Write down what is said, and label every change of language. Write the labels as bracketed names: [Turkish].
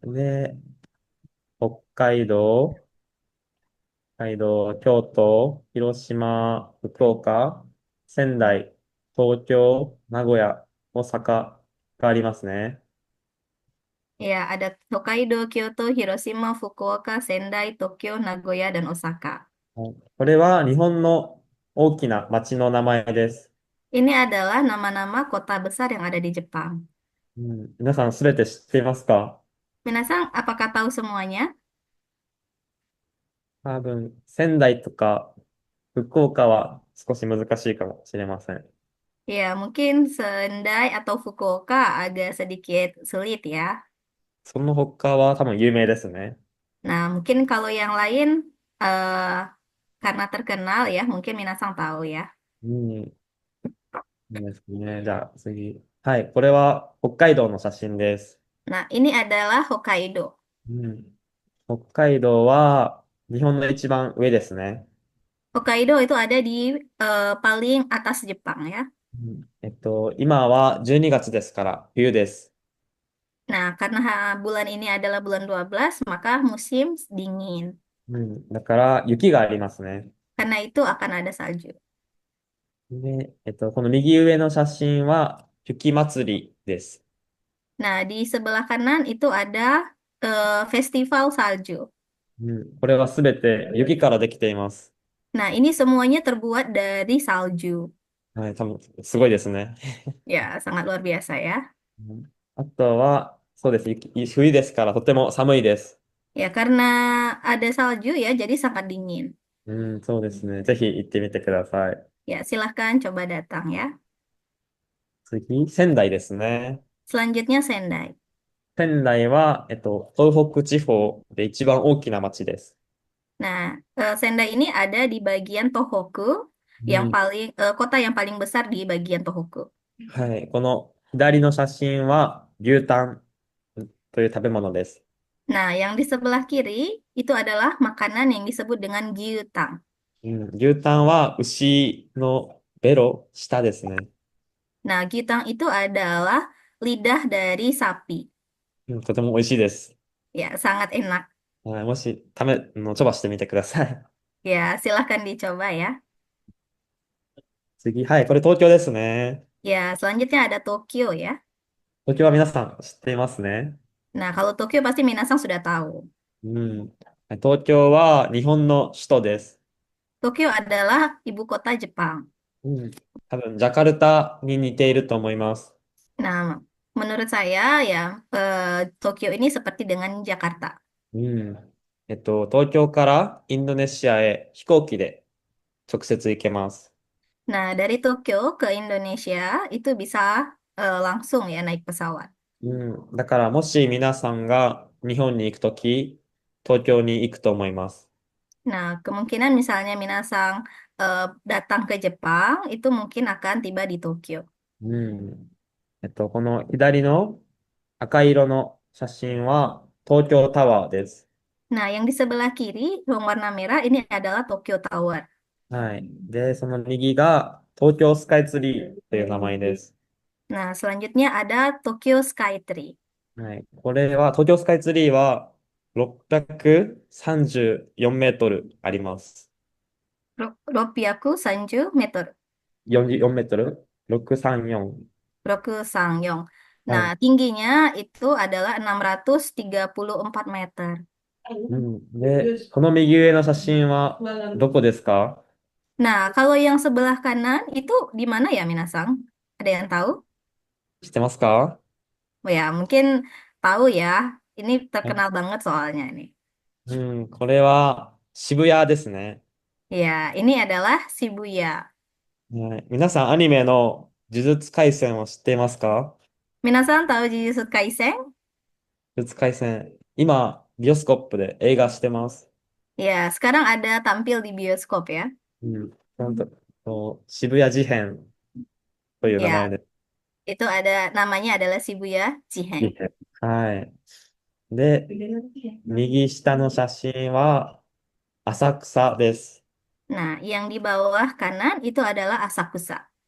[Japanese] で、北海道、京都、広島、福岡、仙台、東京、名古屋、大阪がありますね。 [Indonesian] Ya, ada Hokkaido, Kyoto, Hiroshima, Fukuoka, Sendai, Tokyo, Nagoya, dan Osaka. [Japanese] はい、これは日本の大きな町の名前です。 [Indonesian] Ini adalah nama-nama kota besar yang ada di Jepang. [Japanese] うん、皆さんすべて知っていますか？ [Indonesian] Minasang, apakah tahu semuanya? [Japanese] 多分、仙台とか福岡は少し難しいかもしれません。 [Indonesian] Ya, mungkin Sendai atau Fukuoka agak sedikit sulit ya. [Japanese] その他は多分有名ですね。 [Indonesian] Nah, mungkin kalau yang lain, eh, karena terkenal ya, mungkin Minasang tahu ya. [Japanese] うん、いいですね。じゃあ次。はい、これは北海道の写真です。 [Indonesian] Nah, ini adalah Hokkaido. [Japanese] うん、北海道は日本の一番上ですね。 [Indonesian] Hokkaido itu ada di paling atas Jepang ya. [Japanese] うん、今は12月ですから冬です。 [Indonesian] Nah, karena bulan ini adalah bulan 12, maka musim dingin. [Japanese] うん、だから雪がありますね。 [Indonesian] Karena itu akan ada salju. [Japanese] で、この右上の写真は雪祭りです。 [Indonesian] Nah, di sebelah kanan itu ada festival salju. [Japanese] うん、これはすべて雪からできています。 [Indonesian] Nah, ini semuanya terbuat dari salju. [Japanese] はい、多分すごいですね。 [Indonesian] Ya, sangat luar biasa ya. [Japanese] うん、あとは、そうです。冬ですからとても寒いです。 [Indonesian] Ya, karena ada salju ya, jadi sangat dingin. [Japanese] うん、そうですね。ぜひ行ってみてください。 [Indonesian] Ya, silahkan coba datang ya. [Japanese] 次、仙台ですね。 [Indonesian] Selanjutnya Sendai. [Japanese] 仙台は、東北地方で一番大きな町です。 [Indonesian] Nah, Sendai ini ada di bagian Tohoku, う yang ん、 paling kota yang paling besar di bagian Tohoku. [Japanese] はい。この左の写真は牛タンという食べ物です。 [Indonesian] Nah, yang di sebelah kiri itu adalah makanan yang disebut dengan gyutang. [Japanese] うん、牛タンは牛のベロ、舌ですね。 [Indonesian] Nah, gyutang itu adalah lidah dari sapi. [Japanese] うん、とても美味しいです。 [Indonesian] Ya, sangat enak. [Japanese] はい、もし、チョバしてみてください。 [Indonesian] Ya, silahkan dicoba ya. [Japanese] 次、はい、これ東京ですね。 [Indonesian] Ya, selanjutnya ada Tokyo ya. [Japanese] 東京は皆さん知っていますね。 [Indonesian] Nah, kalau Tokyo pasti Minasang sudah tahu. [Japanese] うん。東京は日本の首都です。 [Indonesian] Tokyo adalah ibu kota Jepang. [Japanese] うん。多分、ジャカルタに似ていると思います。 [Indonesian] Nah, menurut saya ya Tokyo ini seperti dengan Jakarta. [Japanese] うん。東京からインドネシアへ飛行機で直接行けます。 [Indonesian] Nah, dari Tokyo ke Indonesia itu bisa langsung ya naik pesawat. [Japanese] うん。だから、もし皆さんが日本に行くとき、東京に行くと思います。 [Indonesian] Nah, kemungkinan misalnya Minasang datang ke Jepang itu mungkin akan tiba di Tokyo. [Japanese] うん。この左の赤色の写真は東京タワーです。 [Indonesian] Nah, yang di sebelah kiri yang warna merah ini adalah Tokyo Tower. [Japanese] はい。で、その右が東京スカイツリーという名前です。 [Indonesian] Nah, selanjutnya ada Tokyo Skytree. [Japanese] はい。これは、東京スカイツリーは634メートルあります。 Ropyaku Sanju Meter. 44メートル ?634。 Roku Sangyong. はい。 [Indonesian] tingginya itu adalah 634 meter. [Japanese] うん。で、この右上の写真はどこですか？ [Indonesian] Nah, kalau yang sebelah kanan itu di mana ya, Minasang? Ada yang tahu? [Japanese] 知ってますか？ [Indonesian] Oh ya, mungkin tahu ya. Ini [Japanese] はい。 [Indonesian] terkenal banget soalnya nih. [Japanese] うん、これは渋谷ですね。 [Indonesian] Ya, ini adalah Shibuya. [Japanese] はい。皆さんアニメの呪術廻戦を知っていますか？ [Indonesian] Minasang tahu Jujutsu Kaisen? [Japanese] 呪術廻戦。今、ビオスコップで映画してます。 [Indonesian] Ya, sekarang ada tampil di bioskop ya. [Japanese] うん。なんと、渋谷事変という名 [Indonesian] Ya, [Japanese] 前で。 [Indonesian] itu ada namanya adalah Shibuya [Japanese] 事 Jihen. 変。はい。で、右下の写真は浅草です。 [Indonesian] Nah, yang di bawah kanan itu adalah Asakusa.